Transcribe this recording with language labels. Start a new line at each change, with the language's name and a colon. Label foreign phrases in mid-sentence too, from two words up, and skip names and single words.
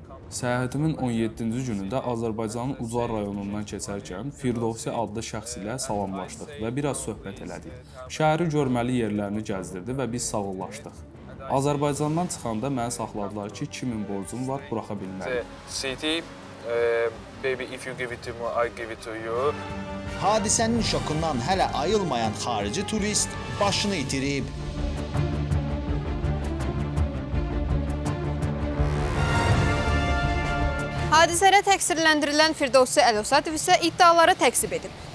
Azerbaijani: Səyahətimin 17-ci günündə Azərbaycanın Ucar rayonundan keçərkən Firdovsi adlı şəxs ilə salamlaşdıq və biraz söhbət elədik. Şəhəri görməli yerlərini gəzdirdi və biz sağollaşdıq. Azərbaycandan çıxanda məni saxladılar ki, 2000 borcum var, buraxa bilmərəm.
English: City, baby, if you give it to me, I give it to you.
Azerbaijani: Hadisənin şokundan hələ ayılmayan xarici turist başını itirib. Hadisələ təqsirləndirilən Firdovsi Əlövsatov isə iddiaları təkzib edib.